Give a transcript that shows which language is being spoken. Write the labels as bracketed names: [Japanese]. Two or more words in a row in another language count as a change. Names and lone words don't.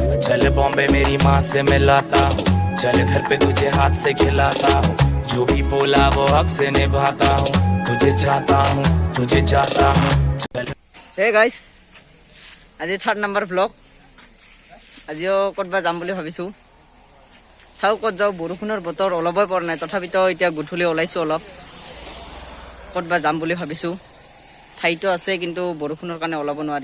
[Hindi] चल बॉम्बे मेरी माँ से मिलाता हूँ, चल घर पे तुझे हाथ से खिलाता हूँ, जो भी बोला वो हक से निभाता हूँ, तुझे चाहता हूँ तुझे चाहता हूँ चल। [English] Hey guys, [Assamese] আজি [English] 3rd number vlog. [Assamese] আজিও ক'তবা যাম বুলি ভাবিছো। চাও ক'ত যাও, বৰষুণৰ বতৰ অলপই পৰা নাই, তথাপিতো এতিয়া গুঠলি ওলাইছো অলপ। ক'তবা যাম বুলি ভাবিছো। ঠাইটো আছে কিন্তু বৰষুণৰ কাৰণে ওলাব নোৱাৰি।